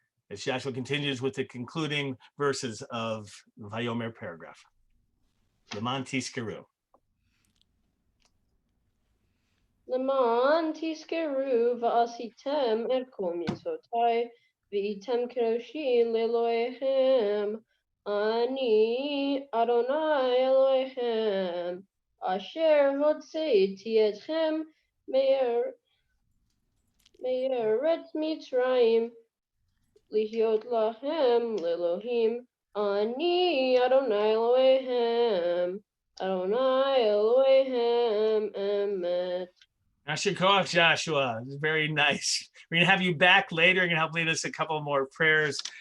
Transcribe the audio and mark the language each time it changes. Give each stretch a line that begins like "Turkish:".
English: As Joshua continues with the concluding verses of Vayomer paragraph.
Hebrew: Leman Tizkeru. למען תזכרו ועשיתם את כל מצוותיי, והייתם קדושים לאלוהיכם. אני אדוני אלוהיכם, אשר הוצאתי אתכם מארץ מצרים, להיות לכם לאלוהים. אני אדוני אלוהיכם, אדוני אלוהיכם אמת.
English: Asher Koach, Joshua. This is very nice. We're going to have you back later. You're going to help lead us a couple more prayers.